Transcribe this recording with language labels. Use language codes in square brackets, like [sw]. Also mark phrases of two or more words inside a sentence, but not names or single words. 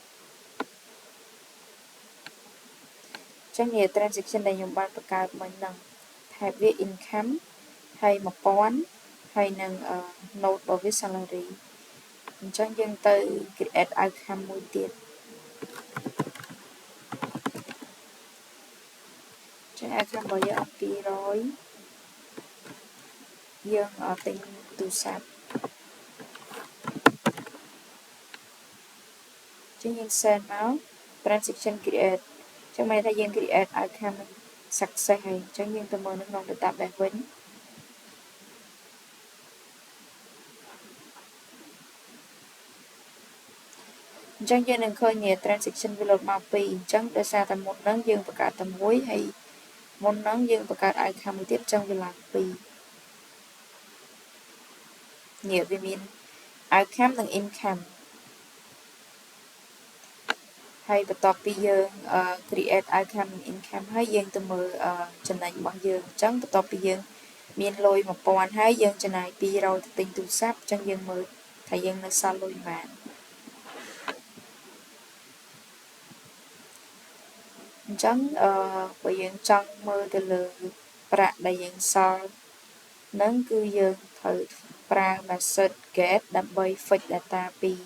[km] អញ្ចឹងនេះ transaction ដែលខ្ញុំបានបង្កើតមិញហ្នឹងហើយវា income ហើយ1000ហើយនឹង note របស់វា salary អញ្ចឹងយើងទៅ [en] create outcome [km] មួយទៀតចឹង outcome របស់យើងអត់200 យើងទិញទូរស័ព្ទចឹងយើង send មក [en] transaction create [km] ចឹងមានថាយើង [en] create outcome success [km] ហើយអញ្ចឹងយើងទៅមើលនៅក្នុង database វិញ អញ្ចឹងយើងនឹងឃើញ transaction វាលោតមក2អញ្ចឹងដោយសារតែមុនហ្នឹងយើងបង្កើតតែមួយហើយមុនហ្នឹងយើងបង្កើត outcome មួយទៀតអញ្ចឹងវាឡើង2 នេះវាមាន outcome និង income ហើយបន្ទាប់ពីយើង [en] create outcome [km] និង income ហើយយើងទៅមើលចំណេញរបស់យើងអញ្ចឹងបន្ទាប់ពីយើងមានលុយ 1000 ហើយយើងចំណាយ200ទៅទិញទូរស័ព្ទអញ្ចឹងយើងមើលថាយើងនៅសល់លុយប៉ុន្មាន អញ្ចឹងបើយើងចង់មើលទៅលើប្រាក់ដែលយើងសល់នឹងគឺយើងត្រូវប្រើ [en] method get [km] ដើម្បី [en] fetch data [km] ពី